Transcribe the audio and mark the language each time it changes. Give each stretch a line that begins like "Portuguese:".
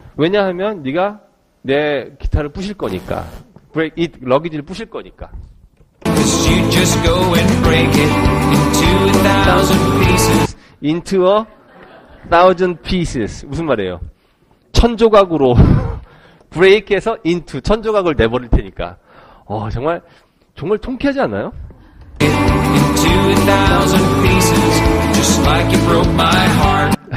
Korean: 왜냐하면 네가 내 기타를 부실 거니까.
English: break it,
Korean: 러기지를 부실 거니까.
English: 'Cause you just go and break it into 1,000 pieces. Into a 1,000 pieces.
Korean: 무슨 말이에요? 1,000조각으로 break해서 into 1,000조각을 내버릴 테니까. 정말 통쾌하지 않나요?
English: Into 1,000 pieces, just like you broke my heart.